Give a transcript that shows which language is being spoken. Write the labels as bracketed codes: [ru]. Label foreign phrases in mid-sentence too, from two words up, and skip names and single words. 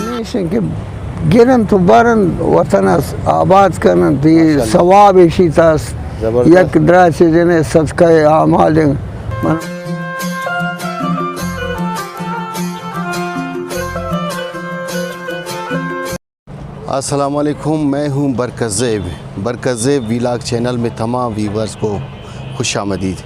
[ks] گژھن کہ گرن تو برن وطنس آباد کرن تو یہ ثواب ایشی تاس یک دراچ جنے صدقہ اعمال [ur] السلام علیکم، میں ہوں برکت زیب [en] vlog channel [ur] میں تمام ویورز کو خوش آمدید۔